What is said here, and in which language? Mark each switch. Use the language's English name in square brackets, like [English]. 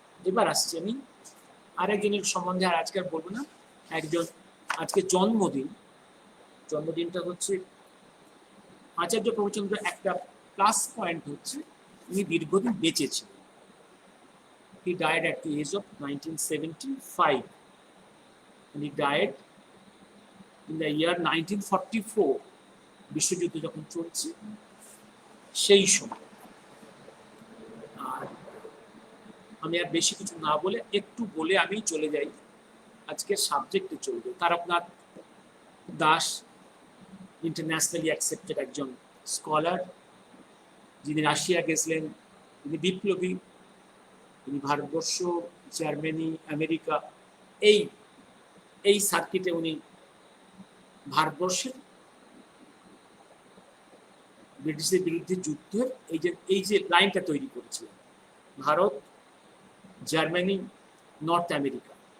[Bangla] এবার আসছি আমি আরেকজনের সম্বন্ধে, আর আজকে আর বলবো না। একজন আজকে জন্মদিনটা হচ্ছে আচার্য প্রফুল্লচন্দ্র। একটা প্লাস পয়েন্ট হচ্ছে উনি দীর্ঘদিন বেঁচে ছিলেন। [English] He died at the age of 1975 and he died in the year 1944, [Bangla] বিশ্বযুদ্ধ যখন চলছে সেই সময়। আর আমি আর বেশি কিছু না বলে একটু বলে আমি চলে যাই আজকের সাবজেক্টে চলে যাই। তারকনাথ দাস ইন্টারন্যাশনালি অ্যাকসেপ্টেড একজন স্কলার, যিনি রাশিয়া গেছিলেন, তিনি বিপ্লবী, তিনি ভারতবর্ষ, জার্মানি, আমেরিকা এই এই সার্কিটে উনি ভারতবর্ষের ব্রিটিশদের বিরুদ্ধে যুদ্ধের এই যে লাইনটা তৈরি করেছিলেন, ভারত, জার্মানি, নর্থ আমেরিকা।